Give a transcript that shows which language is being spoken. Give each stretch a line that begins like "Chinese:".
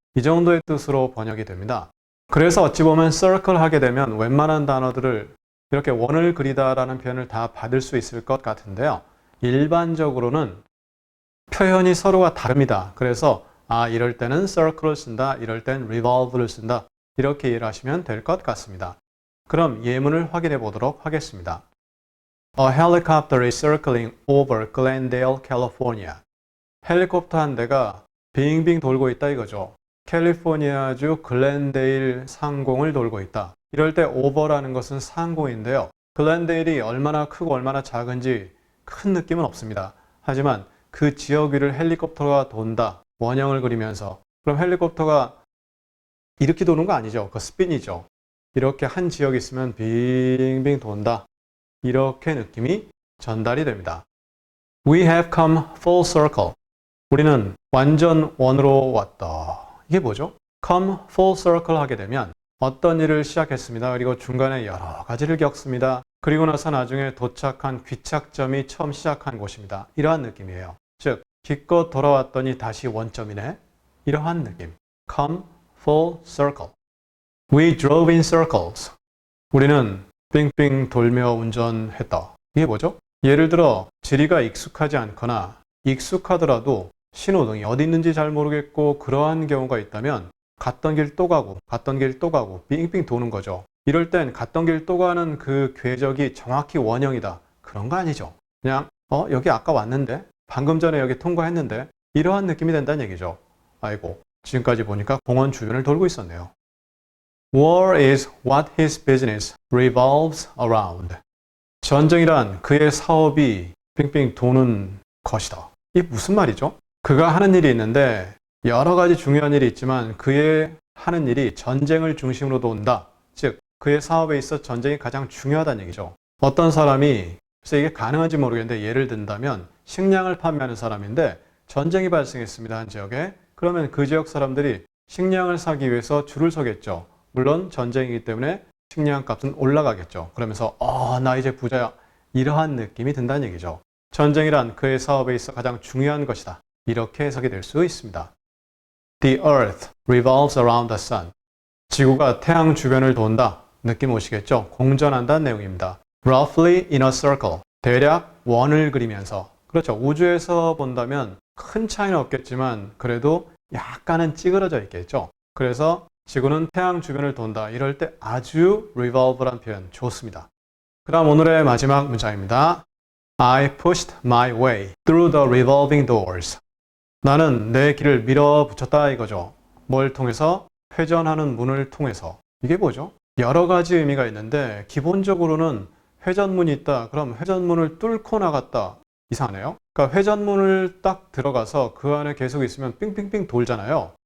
Korean: 이 정도의 뜻으로 번역이 됩니다. 그래서 어찌 보면 circle 하게 되면 웬만한 단어들을 이렇게 원을 그리다라는 표현을 다 받을 수 있을 것 같은데요. 일반적으로는 표현이 서로가 다릅니다. 그래서 이럴 때는 circle을 쓴다, 이럴 땐 revolve를 쓴다. 이렇게 이해를 하시면 될 것 같습니다. 그럼 예문을 확인해 보도록 하겠습니다.
English: A helicopter is circling over Glendale, California.
Korean: 헬리콥터 한 대가 빙빙 돌고 있다 이거죠. 캘리포니아주 글렌데일 상공을 돌고 있다. 이럴 때 over라는 것은 상공인데요. 글렌데일이 얼마나 크고 얼마나 작은지 큰 느낌은 없습니다. 하지만 그 지역 위를 헬리콥터가 돈다. 원형을 그리면서. 그럼 헬리콥터가 이렇게 도는 거 아니죠. 그 스핀이죠. 이렇게 한 지역이 있으면 빙빙 돈다. 이렇게 느낌이 전달이 됩니다.
English: We have come full circle.
Korean: 우리는 완전 원으로 왔다. 이게 뭐죠?
English: come full circle
Korean: 하게 되면 어떤 일을 시작했습니다. 그리고 중간에 여러 가지를 겪습니다. 그리고 나서 나중에 도착한 귀착점이 처음 시작한 곳입니다. 이러한 느낌이에요. 즉, 기껏 돌아왔더니 다시 원점이네. 이러한 느낌.
English: come full circle. We drove in circles.
Korean: 우리는 빙빙 돌며 운전했다. 이게 뭐죠? 예를 들어 지리가 익숙하지 않거나 익숙하더라도 신호등이 어디 있는지 잘 모르겠고 그러한 경우가 있다면 갔던 길 또 가고 빙빙 도는 거죠. 이럴 땐 갔던 길 또 가는 그 궤적이 정확히 원형이다. 그런 거 아니죠. 그냥 여기 아까 왔는데 방금 전에 여기 통과했는데 이러한 느낌이 된다는 얘기죠. 아이고 지금까지 보니까 공원 주변을 돌고 있었네요.
English: War is what his business revolves around.
Korean: 전쟁이란 그의 사업이 빙빙 도는 것이다. 이게 무슨 말이죠? 그가 하는 일이 있는데 여러 가지 중요한 일이 있지만 그의 하는 일이 전쟁을 중심으로 돈다. 즉 그의 사업에 있어 전쟁이 가장 중요하다는 얘기죠. 어떤 사람이 글쎄 이게 가능한지 모르겠는데 예를 든다면 식량을 판매하는 사람인데 전쟁이 발생했습니다. 한 지역에. 그러면 그 지역 사람들이 식량을 사기 위해서 줄을 서겠죠. 물론 전쟁이기 때문에 식량 값은 올라가겠죠. 그러면서 나 이제 부자야. 이러한 느낌이 든다는 얘기죠. 전쟁이란 그의 사업에 있어 가장 중요한 것이다. 이렇게 해석이 될 수 있습니다.
English: The earth revolves around the sun.
Korean: 지구가 태양 주변을 돈다. 느낌 오시겠죠? 공전한다는 내용입니다.
English: Roughly in a circle.
Korean: 대략 원을 그리면서. 그렇죠. 우주에서 본다면 큰 차이는 없겠지만 그래도 약간은 찌그러져 있겠죠. 그래서 지구는 태양 주변을 돈다. 이럴 때 아주 revolve란 표현 좋습니다. 그럼 오늘의 마지막 문장입니다.
English: I pushed my way through the revolving doors.
Korean: 나는 내 길을 밀어붙였다 이거죠. 뭘 통해서? 회전하는 문을 통해서. 이게 뭐죠? 여러 가지 의미가 있는데 기본적으로는 회전문이 있다. 그럼 회전문을 뚫고 나갔다. 이상하네요. 그러니까 회전문을 딱 들어가서 그 안에 계속 있으면 삥삥삥 돌잖아요.